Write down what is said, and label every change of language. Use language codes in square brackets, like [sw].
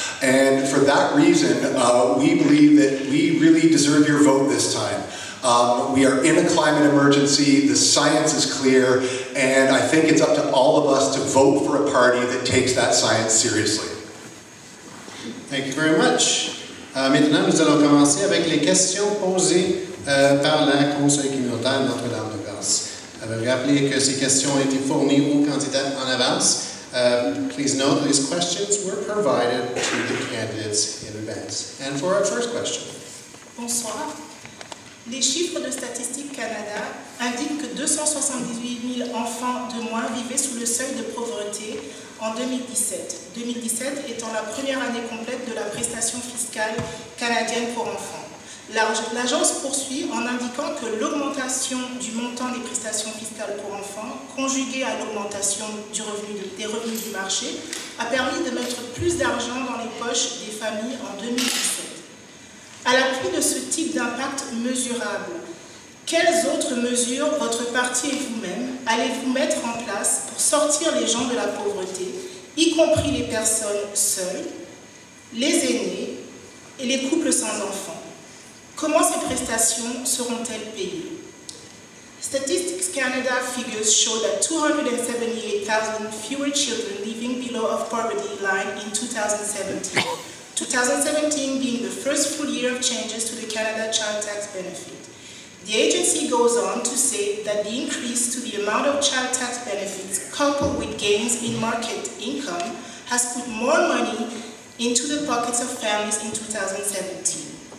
[en] And for that reason, we believe that we really deserve your vote this time. We are in a climate emergency, the science is clear, and I think it's up to all of us to vote for a party that takes that science seriously. Thank you very much. [fr] Maintenant, nous allons commencer avec les questions posées par la Conseil communautaire Notre-Dame-de-Grâce. Vous rappelez que ces questions ont été fournies aux candidats en avance. [en] Please note these questions were provided to the candidates in advance. And for our first question. [fr] Bonsoir. Les chiffres de Statistique Canada indiquent que 278 000 enfants de moins vivaient sous le seuil de pauvreté en 2017. 2017 étant la première année complète de la prestation fiscale canadienne pour enfants. L'agence poursuit en indiquant que l'augmentation du montant des prestations fiscales pour enfants, conjuguée à l'augmentation des revenus du marché, a permis de mettre plus d'argent dans les poches des familles en 2017. À l'appui de ce type d'impact mesurable, quelles autres mesures votre parti et vous-même allez-vous mettre en place pour sortir les gens de la pauvreté, y compris les personnes seules, les aînés et les couples sans enfants? Comment ces prestations seront-elles payées? [en] Statistics Canada figures show that 278,000 fewer children living below the poverty line in 2017. 2017 being the first full year of changes to the Canada Child Tax benefit. The agency goes on to say that the increase to the amount of child tax benefits coupled with gains in market income has put more money into the pockets of families in 2017.